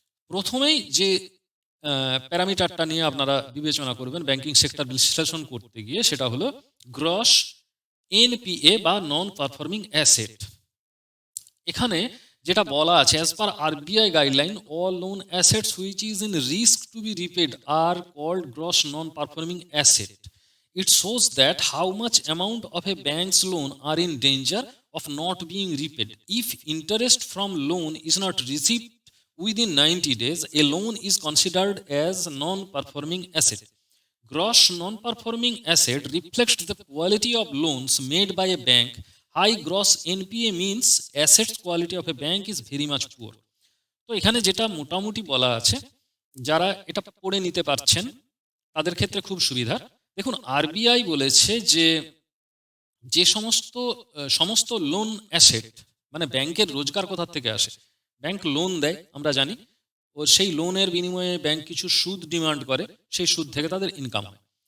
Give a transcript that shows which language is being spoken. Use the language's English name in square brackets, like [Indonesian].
[Bangla] প্রথমেই যে প্যারামিটারটা নিয়ে আপনারা বিবেচনা করবেন ব্যাংকিং সেক্টর বিশ্লেষণ করতে গিয়ে, সেটা হলো গ্রস এনপিএ বা নন পারফর্মিং অ্যাসেট। এখানে যেটা বলা আছে, [English] As per RBI guideline, all loan assets which is in risk to be repaid are called gross non performing asset. It shows that how much amount of a bank's loan are in danger of not being repaid. If interest from loan is not received within 90 days, a loan is considered as non-performing asset. Gross non-performing asset reflects the quality of loans made by a bank. High gross NPA means assets quality of a bank is very much poor. [Bangla] তো এখানে যেটা মোটামুটি বলা আছে, যারা এটা পড়ে নিতে পারছেন তাদের ক্ষেত্রে খুব সুবিধা। দেখুন, আরবিআই বলেছে যে যে সমস্ত লোন অ্যাসেট, মানে ব্যাংকের রোজগার কোথা থেকে আসে, ব্যাংক লোন দেয় আমরা জানি, ও সেই লোনের বিনিময়ে ব্যাংক কিছু সুদ ডিমান্ড করে, সেই সুদ থেকে তাদের ইনকাম হয়।